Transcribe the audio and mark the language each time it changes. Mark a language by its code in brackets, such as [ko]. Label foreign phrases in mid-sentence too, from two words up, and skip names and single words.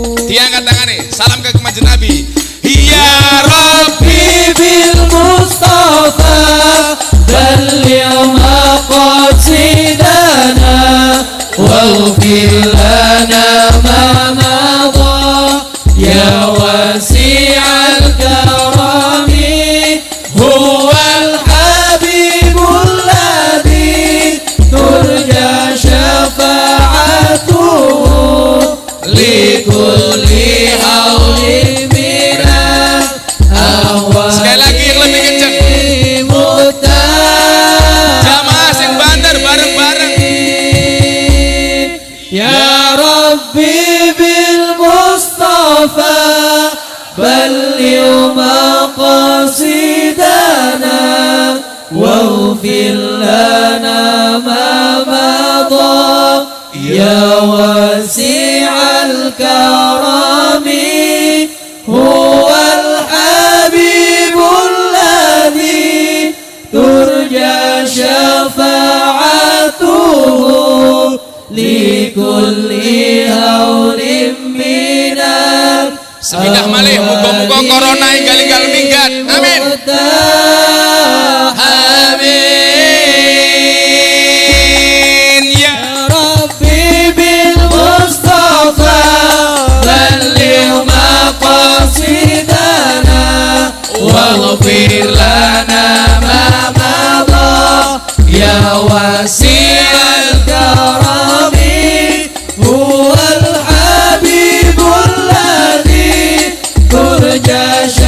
[id] Diangkat tangannya, salam ke [jv] Kanjeng Nabi. [ar] يا ربي بالمصطفى بلغ مقاصدنا واغفر لنا ما مضى يا واسع الكرم هو الحبيب الذي ترجى شفاعته لكل هول من الأهوال. [id] Sekali lagi yang lebih kencang. [jv] Jamaah sing banter bareng-bareng. [ar] يا ربي بالمصطفى بلغ مقاصدنا واغفر لنا ما مضى يا واسع الكرم هو الحبيب الذي ترجى شفاعته لكل هول من. [jv] Semindah malih muga-muga corona enggal-enggal minggat. [ar] آمين. آمين. يا ربي بالمصطفى بلغ مقاصدنا واغفر لنا ما مضى يا واسع الكرم هو الحبيب الذي ترجى